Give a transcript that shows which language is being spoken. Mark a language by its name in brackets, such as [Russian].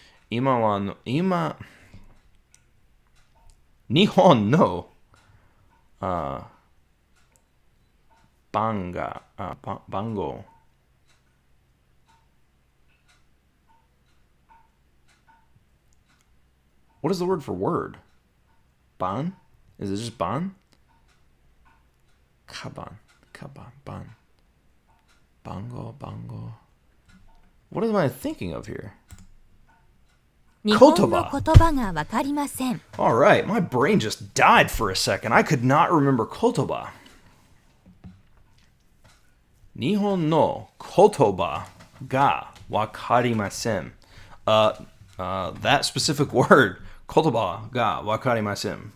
[Japanese] 今日本の番号 [English] What is the word for word? Ban? Is it just ban? Kaban. Ban. Bango. What am I thinking of here? [Japanese] 日本の言葉がわかりません。 [English] All right, my brain just died for a second. I could not remember kotoba. [Japanese] 日本の言葉がわかりません. [English] That specific word, [Japanese] 言葉がわかりません.